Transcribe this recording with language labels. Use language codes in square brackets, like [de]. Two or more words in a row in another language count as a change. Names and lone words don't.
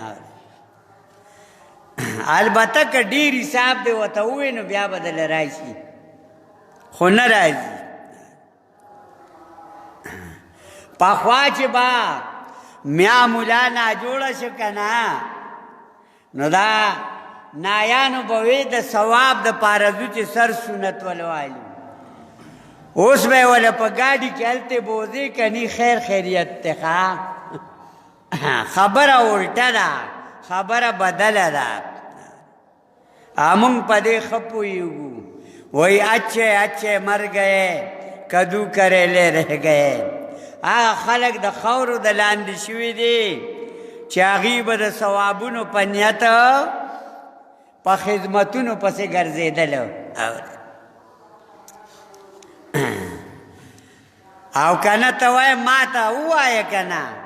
[ps] البته که ډېر حساب دی ورته ووایې نو بیا به دله راشي خو نه راځي پخوا چې به میا مولا ناجوړه شو که نه نو دا نایانو به وی د ثواب دپاره ځو چې سر سنت ولوالو اوس به یې وله په ګاډي کې هلته بوځې که نی خیر خیریت دی خبره الټه ده خبره بدله ده مونږ په دې ښه پوهېږو وی [ur] اچھے مر گئے کدو کریلے رہ گئے [ps] هغه خلک د خاورو د لاندې شوي دي چې هغوی به د ثوابونو په نیت په خدمتونو پسې ګرځېدلو او که نه ته وایې ما ته ووایه که نه